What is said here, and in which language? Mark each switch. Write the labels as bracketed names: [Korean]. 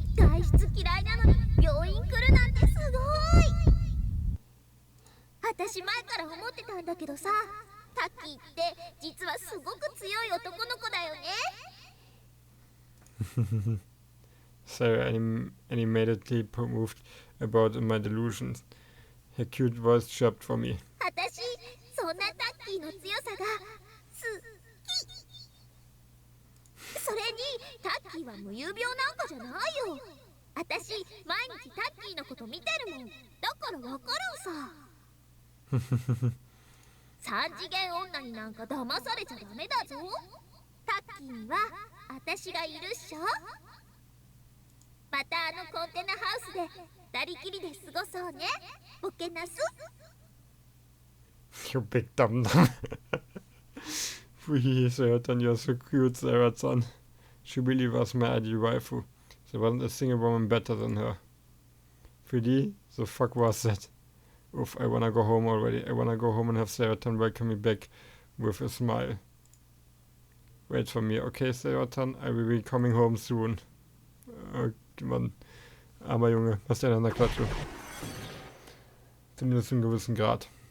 [Japanese] 外出嫌いなのに病院来るなんてすごい。私前から思ってたんだけどさ、タッキーって実はすごく強い男の子だよね。 [English] Sarah animatedly moved about in my delusions. Her cute voice chirped for me. [Japanese] 私そんなタッキーの強さが好き。それにタッキーは無有病なんかじゃないよ。私毎日タッキーのこと見てるもん。だからわかるさ。三次元女になんか騙されちゃダメだぞ。タッキーには私がいるっしょ。またあのコンテナハウスで二人きりで過ごそうね。ボケなす。 [English] You big dumb dumb. Free Saratan, you're so cute, Saratan. She really was my ideal waifu. There wasn't a single woman better than her. 3D? The fuck was that? Oof, I wanna go home already. I wanna go home and have Saratan welcome me back with a smile. Wait for me, okay, Saratan? I will be coming home soon. [German] Mann. Armer Junge, was ist denn an der Klatsche? Zumindest zu einem gewissen Grad.